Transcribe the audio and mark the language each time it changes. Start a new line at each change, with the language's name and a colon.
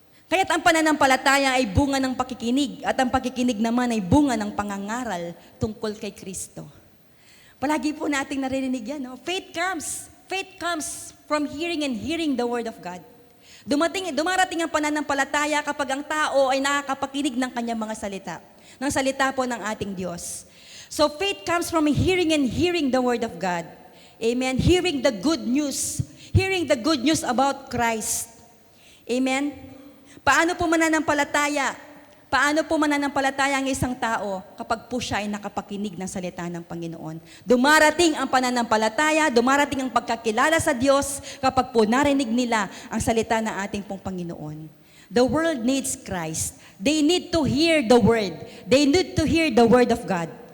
Filipino: Kaya't ang pananampalataya ay bunga ng pakikinig, at ang pakikinig naman ay bunga ng pangangaral tungkol kay Kristo. Palagi po nating naririnig yan, no?
English: Faith comes from hearing and hearing the Word of God.
Filipino: Dumarating ang pananampalataya kapag ang tao ay nakakapakinig ng kanyang mga salita, ng salita po ng ating Diyos.
English: So faith comes from hearing and hearing the Word of God. Amen. Hearing the good news. Hearing the good news about Christ.
Filipino: Amen. Paano po mananampalataya? Paano po mananampalataya ang isang tao kapag po siya ay nakapakinig ng salita ng Panginoon? Dumarating ang pananampalataya, dumarating ang pagkakilala sa Diyos kapag po narinig nila ang salita ng ating pong Panginoon.
English: The world needs Christ. They need to hear the Word. They need to hear the Word of God.